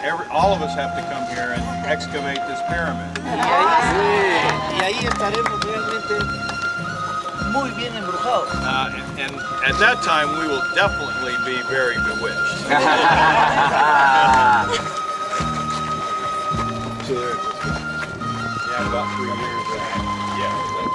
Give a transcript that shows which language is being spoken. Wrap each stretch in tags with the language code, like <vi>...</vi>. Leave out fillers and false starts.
<en>All of us have to come here and excavate this pyramid.</en> <es>Y ahí estaremos realmente muy bien embrujados.</es> <en>And at that time, we will definitely be very bewitched. Yeah, about 3 years.</en>